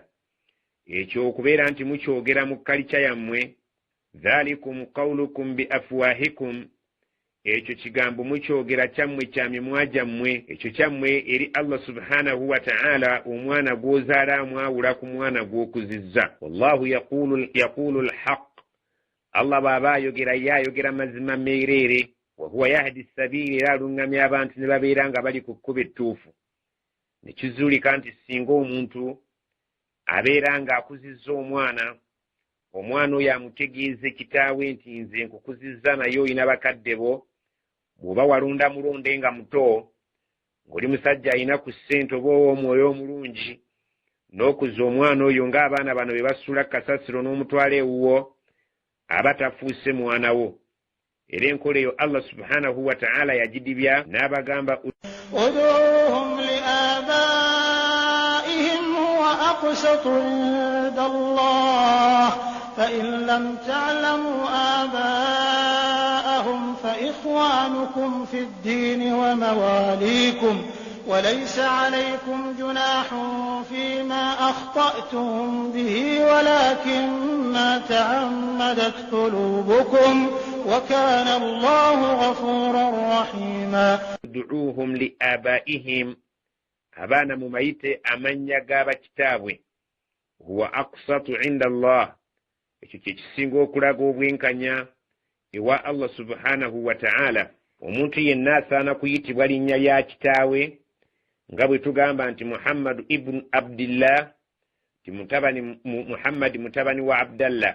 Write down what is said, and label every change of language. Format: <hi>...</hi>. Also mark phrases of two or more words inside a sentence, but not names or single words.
<lg>Ekyo okubeera nti mukyogera mu kalica yammwe,</lg> <ar>ذلكم قولكم بأفواهكم,</ar> <lg>ekyo kigambo mukyogera kyammwe kya mimwa gyammwe, ekyo kyammwe eri</lg> <ar>الله سبحانه وتعالى</ar> <lg>omwana gw'ozaala amwawula ku mwana gw'okuzizza.</lg> <ar>والله يقول الحق,</ar> <lg>Allah bw'aba ayogera ye ayogera mazima meereere.</lg> <ar>وهو يهدي السبيل,</ar> <lg>era alungamya abantu ne babeera nga bali ku kkubo ettuufu. Ne kizuulika nti singa omuntu abeera ng'akuzizza omwana oyo amutegeeze kitaawe nti nze nkukuzizza naye olina bakadde bo, bw'oba walunda mulonde nga muto, ng'oli musajja alina ku ssente oba ow'omwoyo omulungi, n'okuzza omwana oyo ng'abaana bano be basula kasasiro n'omutwala ewuwo, aba tafuuse mwana wo. Era enkola eyo</lg> <ar>الله سبحانه وتعالى</ar> <lg>yagidibya n'abagamba</lg> <ar>ادعوهم لآبائهم هو أقسط عند الله فإن لم تعلموا آباءهم فإخوانكم في الدين ومواليكم وليس عليكم جناح فيما أخطأتم به ولكن ما تعمدت قلوبكم وكان الله غفورا رحيما. ادعوهم لآبائهم,</ar> <lg>abaana mumayite amannya g'abakitaabwe,</lg> <ar>هو أقسط عند الله,</ar> <lg>ekyo kye kisinga okulaga obwenkanya ewa</lg> <ar>الله سبحانه وتعالى.</ar> <lg>Omuntu yenna asaana kuyitibwa linnya lya kitaawe, nga bwe tugamba nti Muhammad ibn Abdillah, Muhammad mutabani wa Abdallah.</lg>